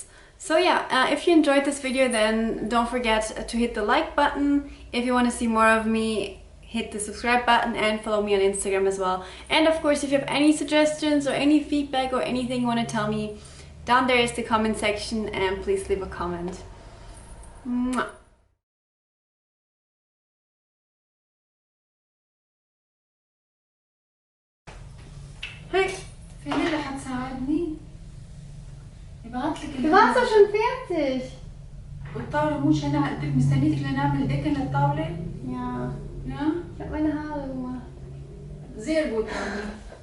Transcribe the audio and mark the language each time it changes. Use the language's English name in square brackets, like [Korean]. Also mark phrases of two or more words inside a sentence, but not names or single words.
[English] So yeah, if you enjoyed this video, then don't forget to hit the like button. If you want to see more of me, hit the subscribe button and follow me on Instagram as well. And of course, if you have any suggestions or any feedback or anything you want to tell me, down there is the comment section, and please leave a comment. Mwah. Hey. [Arabic] فين اللي حتساعدني؟ ابعتلك [German] Du warst doch schon fertig. [Arabic] والطاولة مش أنا قلت لك مستنيتك لنعمل ديكن للطاولة؟ [German] Ja. Ja? Ich habe meine Haare gemacht. Sehr gut, Anni.